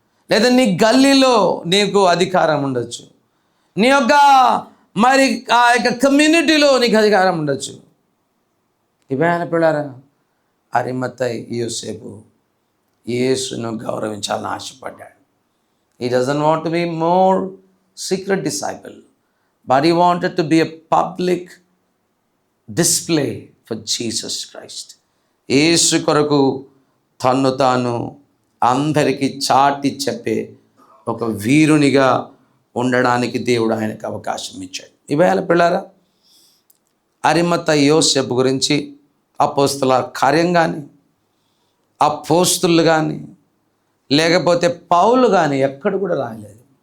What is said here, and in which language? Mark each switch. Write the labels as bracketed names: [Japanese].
[Telugu] లేదా నీ గల్లీలో నీకు అధికారం ఉండొచ్చు, నీ యొక్క మరి ఆ యొక్క కమ్యూనిటీలో నీకు అధికారం ఉండొచ్చు. ఇవేనా పిల్లారా, అరిమత్త యోసేపు యేసును గౌరవించాలని ఆశపడ్డాడు. [English] He doesn't want to be more secret disciple, but he wanted to be a public display for Jesus Christ. [Telugu] యేసు కొరకు తన్ను తాను అందరికీ చాటి చెప్పే ఒక వీరునిగా ఉండడానికి దేవుడు ఆయనకు అవకాశం ఇచ్చాడు. ఇవాళ పిల్లారా, అరిమత్త యోసేపు గురించి అపోస్తుల కార్యం కానీ, అపోస్తులు కానీ, లేకపోతే పౌలు కానీ ఎక్కడ కూడా రాయలేదు.